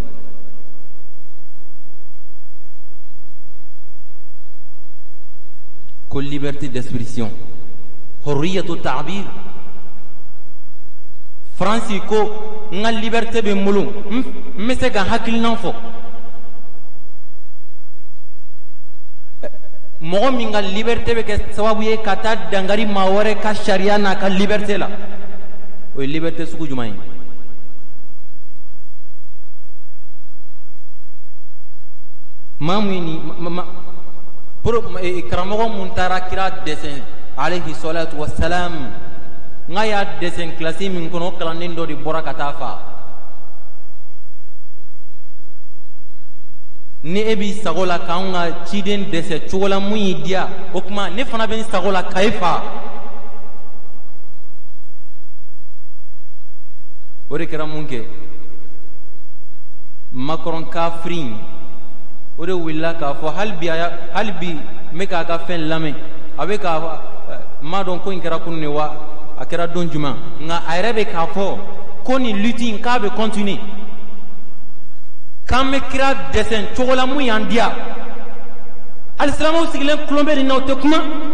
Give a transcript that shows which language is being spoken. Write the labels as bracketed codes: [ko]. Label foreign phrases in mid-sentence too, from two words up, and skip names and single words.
[bm] ko [fr] liberté d'expression [ar] حرية التعبير [bm] France ko n ka liberté bɛ n bolo n bɛ se ka hakilina fɔ mɔgɔ min ka liberté bɛ kɛ sababu ye ka taa dangari maa wɛrɛ ka sariya n'a ka liberté la o ye liberté sugu jumɛn ye maa mun ye karamɔgɔ mun taara kira dɛsɛ [ar] عليه الصلاة والسلام [bm] n'a y'a dɛsɛ kilasi min kɔnɔ kalanden dɔ de bɔra ka taa fa ni e b'i sago la k'anw ka ciden dɛsɛ cogo la mun y'i diya o tuma ne fana bɛ n sago la k'a e fa o de kɛra mun kɛ Macron kafiri o de wulila k'a fɔ hali bi n bɛ k'a ka fɛn lamɛn a bɛ k'a n m'a dɔn ko in kɛra kunun de wa a kɛra don jumɛn nka a yɛrɛ bɛ k'a fɔ ko nin lutte in k'a bɛ continuer k'an bɛ kira dɛsɛ cogo la mun y'an diya alisilamɛw sigilen kulon bɛ nin na o tɛ kuma